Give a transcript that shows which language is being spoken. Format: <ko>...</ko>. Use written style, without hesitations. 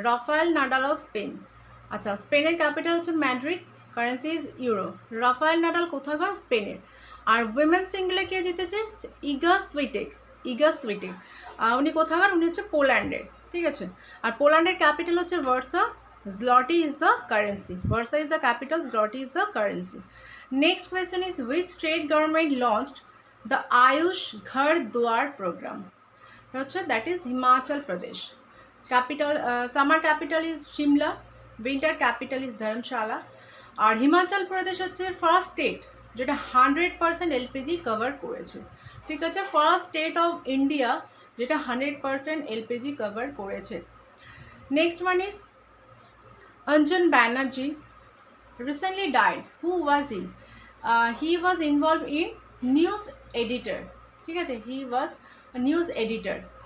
<bn>Rafael Nadal of Spain. আচ্ছা, স্পেনের capital হচ্ছে Madrid,</bn> <en>Currency is euro.</en> <bn>Rafael Nadal কোথাকার? স্পেনের। আর উইমেন সিঙ্গেলে কে জিতেছে? ইগা সুইটেক। ইগা সুইটেক উনি কোথাকার? উনি হচ্ছে পোল্যান্ডের। ঠিক আছে, আর পোল্যান্ডের ক্যাপিটাল হচ্ছে versa.</bn> <en>Zloty is the currency. Warsaw is the capital, Zloty is the currency. Next question is which state government launched the Ayush Ghar Dwar program? That is Himachal Pradesh. Capital, summer capital is Shimla, winter capital is Dharamshala.</en> <bn>আর হিমাচল প্রদেশ হচ্ছে first state যেটা 100% LPG cover করেছে। ঠিক আছে, first state of India যেটা 100% LPG cover করেছে।</bn> <en>Next one is Anjan Banerjee recently died. Who was he? He was involved in news editor. ঠিক আছে, he was a news editor.</en>